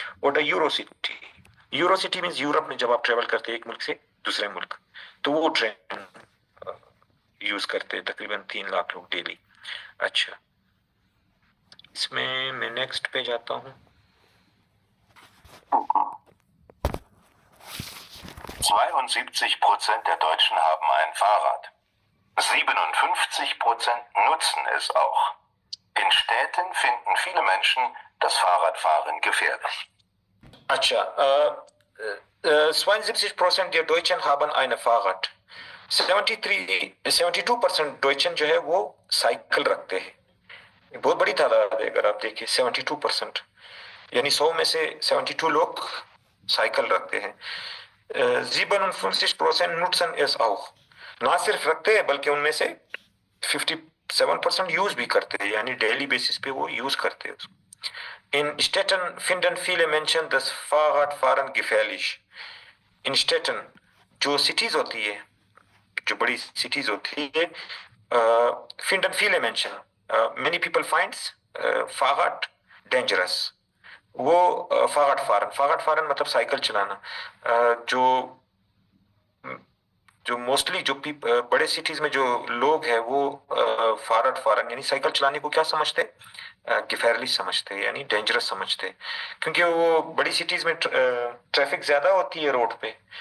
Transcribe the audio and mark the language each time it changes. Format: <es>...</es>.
<hi>और यूरोसिटी means Europe में जब आप ट्रेवल करते हैं एक मुल्क से दूसरे मुल्क, तो वो ट्रेन यूज करते हैं तकरीबन 3 लाख लोग डेली. अच्छा, इसमें मैं नेक्स्ट पे जाता हूँ.</hi> <de>72% der Deutschen haben ein Fahrrad. 57% nutzen es auch. In Städten finden viele Menschen das Fahrradfahren gefährlich. अच्छा, 72% der Deutschen haben ein Fahrrad.</de> <hi>72% Deutschen जो है वो साइकिल रखते हैं. बहुत बड़ी तादाद है अगर आप देखिए. 72% यानी 100 में से 72 लोग साइकिल रखते हैं.</hi> <de>57% nutzen es auch.</de> <hi>ना सिर्फ रखते हैं बल्कि उनमें से 57% यूज भी करते हैं, यानी डेली बेसिस पे वो यूज करते हैं उसको.</hi> <de>In Städten finden viele Menschen das Fahrradfahren gefährlich. In Städten</de> <hi>जो सिटीज होती है, जो बड़ी सिटीज होती है,</hi> <de>finden viele Menschen,</de> <en>many people finds Fahrrad dangerous.</en> <hi>वो फारन मतलब साइकिल चलाना. जो मोस्टली जो बड़े सिटीज में जो लोग हैं वो फारन यानी साइकिल चलाने को क्या समझते हैं, गिफेरली समझते हैं, यानी डेंजरस समझते हैं. क्योंकि वो बड़ी सिटीज में ट्रैफिक ज्यादा होती है रोड पे.</hi>